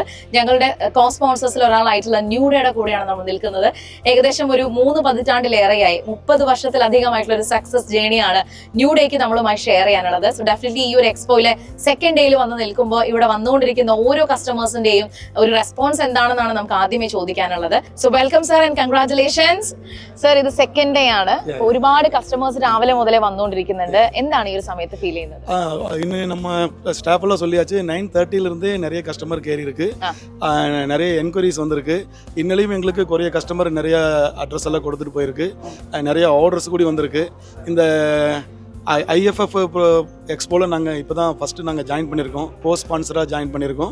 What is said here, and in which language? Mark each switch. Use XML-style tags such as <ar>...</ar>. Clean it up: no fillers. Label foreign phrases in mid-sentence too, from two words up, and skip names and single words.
<ml>ഞങ്ങളുടെ കോ-സ്പോൺസേഴ്സിൽ ഒരാളായിട്ടുള്ള ന്യൂഡേയുടെ കൂടെയാണ് നമ്മൾ നിൽക്കുന്നത്. ഏകദേശം ഒരു 3 പതിറ്റാണ്ടിലേറെയായി 30 വർഷത്തിലധികമായിട്ടുള്ള ഒരു</ml> <en>success journey</en> <ml>ന്യൂഡേക്ക് നമ്മളുമായി ഷെയർ ചെയ്യാനുള്ളത്.</ml> <en>so definitely</en> <ml>ഈ ഒരു എക്സ്പോയിലെ</ml> <en>second day</en> <ml>വന്ന് നിൽക്കുമ്പോൾ ഇവിടെ വന്നുകൊണ്ടിരിക്കുന്ന ഓരോ കസ്റ്റമേഴ്സിന്റെയും ഒരു റെസ്പോൺസ് എന്താണെന്നാണ് നമുക്ക് ആദ്യമേ ചോദിക്കാനുള്ളത്.</ml> <en>So welcome sir and congratulations. Sir,</en> <ml>ഇത്</ml> <en>second day</en> <ml>ആണ്. ഒരുപാട് കസ്റ്റമേഴ്സ് രാവിലെ മുതലേ വന്നുകൊണ്ടിരിക്കുന്നുണ്ട്. എന്താണ് ഈ ഒരു സമയത്ത് ഫീൽ ചെയ്യുന്നത്?</ml> <ta>ഇന്ന് நம்ம ஸ்டாஃப்லாம் சொல்லியாச்சு. 9:30ல இருந்து நிறைய கஸ்டமர் கேரி இருக்கு, நிறைய என்கொயரிஸ் வந்திருக்கு. இன்னலையும் எங்களுக்கு குறைய கஸ்டமர் நிறைய அட்ரஸ் எல்லாம் கொடுத்துட்டு போயிருக்கு, நிறைய ஆர்டர்ஸ் கூட வந்திருக்கு. இந்த IFF எக்ஸ்போவில் நாங்கள் இப்போ தான் ஃபஸ்ட்டு நாங்கள் ஜாயின் பண்ணியிருக்கோம்,</ta> <en>post sponsor</en> <ta>ஜாயின் பண்ணியிருக்கோம்.</ta>